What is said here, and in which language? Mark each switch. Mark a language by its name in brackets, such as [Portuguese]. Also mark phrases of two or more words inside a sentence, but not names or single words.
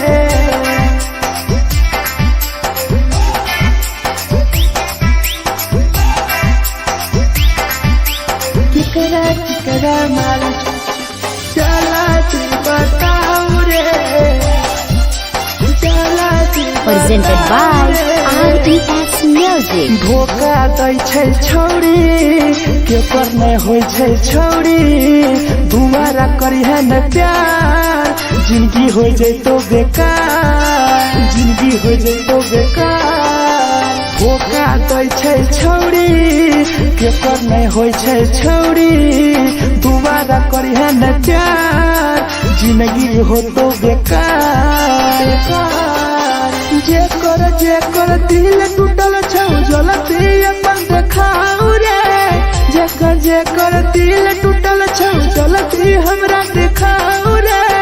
[Maithili] केकरा केकरा माल जला दी बताओ रे, [English] presented by RES Music। [Maithili] धोखा दै छै छौरी केकर नहीं होय छै छौरी, दुबारा करिहे न प्यार जिंदगी हो जैतो बेकार, जिंदगी हो जैतो बेकार। धोखा दै छै छौरी केकर नहीं होय छै छौरी, दुबारा करिहे न प्यार जिंदगी हो तो बेकार। जेकर दिल टूटल छौ जलती अपन देखाओ रे, जेकर दिल टूटल छौ जलती हमरा देखाओ रे।